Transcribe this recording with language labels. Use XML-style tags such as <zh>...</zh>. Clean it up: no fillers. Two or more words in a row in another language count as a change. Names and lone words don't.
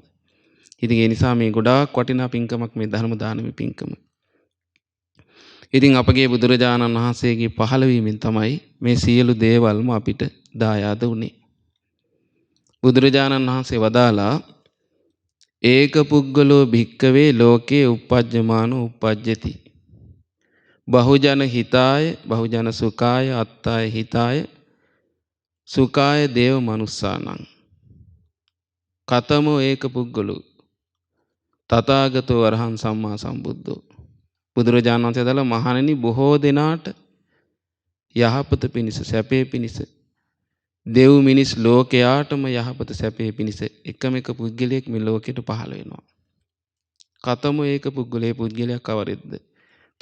<si>ඉතින් ඒ නිසා මේ ගොඩාක් වටිනා පින්කමක් මේ ධර්ම දානමේ පින්කම. ඉතින් අපගේ බුදුරජාණන් වහන්සේගේ පහළවීමෙන් තමයි මේ සියලු දේවල්ම අපිට දායාද වුණේ. බුදුරජාණන් වහන්සේ වදාලා</si> <pi>ඒක පුද්ගලෝ භික්කවේ ලෝකේ uppajjamaano uppajjati. බහුජන හිතාය බහුජන සුඛාය අත්තාය හිතාය සුඛාය දේව මනුස්සානං. කතමෝ ඒක පුද්ගලෝ තථාගතෝ අරහං සම්මා සම්බුද්ධෝ.</pi> <si>බුදුරජාණන් වහන්සේ දලා මහණෙනි බොහෝ දෙනාට යහපත පිණිස සැපේ පිණිස දෙව් මිනිස් ලෝකයාටම යහපත සැපේ පිණිස එකම එක පුද්ගලයෙක් මේ ලෝකෙට පහළ වෙනවා. කතම ඒක පුද්ගලයා කවරෙද්ද?</si>